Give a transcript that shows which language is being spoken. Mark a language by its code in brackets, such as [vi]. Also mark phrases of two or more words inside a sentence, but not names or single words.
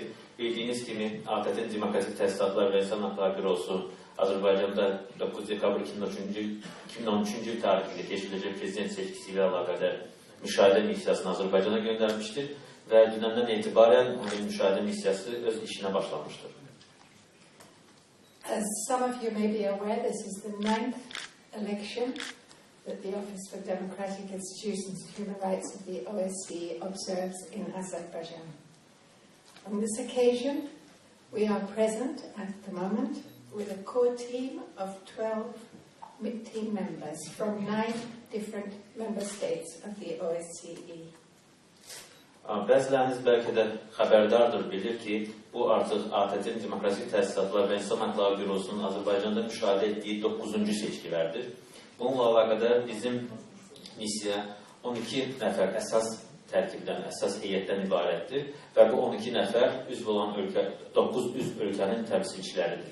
[az] Bildiyiniz kimi, ATƏT-in Demokratik Təsisatlar və İnsan Haqları Bürosu Azərbaycanda 9 dekabr 2013-cü il tarixində keçiriləcək prezident seçkisi ilə əlaqədar müşahidə missiyasını Azərbaycana göndərmişdir və dünəndən etibarən müşahidə missiyası öz işinə başlamışdır. [en] As some of you may be aware, this is the 9th election that the Office for Democratic Institutions and Human Rights of the OSCE observes in Azerbaijan. On this occasion, we are present at the moment with a core team of 12 team members from 9 different member states of the OSCE. [az] Bəziləriniz bəlkə də xəbərdardır, bilir ki, bu artıq ATƏT-in Demokratik Təsisatlar və İnsan Haqları Bürosunun Azərbaycanda müşahidə etdiyi 9-cu seçkilərdir. Bununla əlaqədar bizim missiya 12 nəfər əsas tərkibdən, əsas heyətdən ibarətdir və bu 12 nəfər üzv olan 9 üzv ölkənin təmsilçiləridir.